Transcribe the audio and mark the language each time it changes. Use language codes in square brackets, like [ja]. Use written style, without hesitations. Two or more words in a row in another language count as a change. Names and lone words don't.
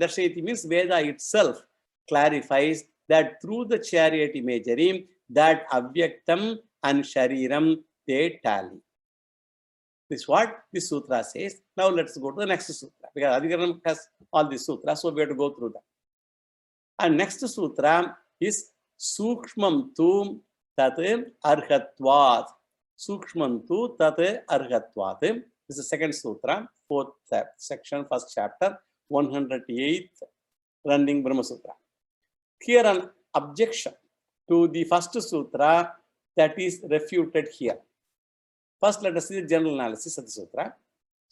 [en] Darshayati means Veda itself clarifies that through the chariot imagery, that Avyaktam and Shariram, they tally. This is what this sutra says. Now let's go to the next sutra. Because Adhikaranam has all these sutras, so we have to go through that. And next sutra is [sa] Sukshmam tu tat arhatvat. Sukshmam tu tat arhatvat. [en] This is the second sutra, fourth section, first chapter, 108th running Brahma Sutra. Here an objection to the first sutra that is refuted here. First, let us see the general analysis of the sutra.